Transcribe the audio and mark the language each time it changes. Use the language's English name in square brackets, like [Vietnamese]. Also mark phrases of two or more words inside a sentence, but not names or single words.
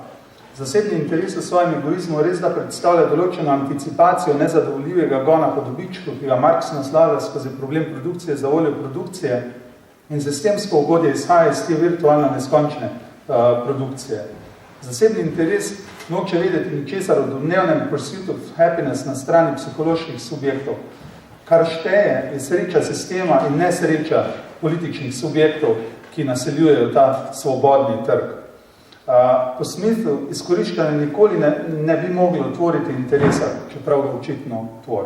[Slovenian] Zasebni interes v svojem egoizmu res da predstavlja določeno anticipacijo nezadovoljivega gona po dobičku, ki ga Marx naslavlja skozi problem produkcije za voljo produkcije in sistemsko ugodje izhaja iz te virtualno neskončne produkcije. Zasebni interes noče vedeti ničesar o domnevnem [English] pursuit of happiness [Slovenian] na strani psiholoških subjektov. Kar šteje je sreča sistema in nesreča političnih subjektov, ki naseljujejo ta svobodni trg. Po Smithu izkoriščanje nikoli ne bi moglo otvoriti interesa, čeprav ga očitno tvori.